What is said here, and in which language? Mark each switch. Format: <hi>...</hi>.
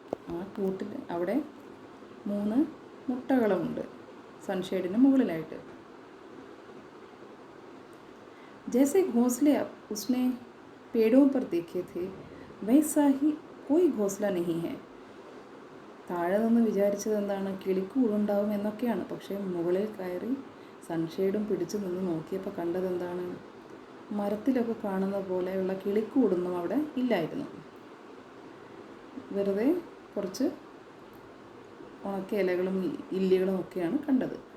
<ml>ആ കൂട്ടിൽ അവിടെ 3 മുട്ടകളുമുണ്ട് സൺഷെയ്ഡിന് മുകളിലായിട്ട്.</ml> <hi>जैसे घोंसले उसने पेड़ों पर देखे थे वैसा ही कोई घोंसला नहीं है.</hi> <ml>താഴെ നിന്ന് വിചാരിച്ചത് എന്താണ്? കിളിക്കൂടുണ്ടാവും എന്നൊക്കെയാണ്. പക്ഷേ മുകളിൽ കയറി സൺഷെയ്ഡും പിടിച്ചു നിന്ന് നോക്കിയപ്പോൾ കണ്ടത് എന്താണ്? മരത്തിലൊക്കെ കാണുന്ന പോലെയുള്ള കിളിക്കൂടൊന്നും അവിടെ ഇല്ലായിരുന്നു. വെറുതെ കുറച്ച് ഉണക്ക ഇലകളും ഇല്ലികളും ഒക്കെയാണ് കണ്ടത്.</ml>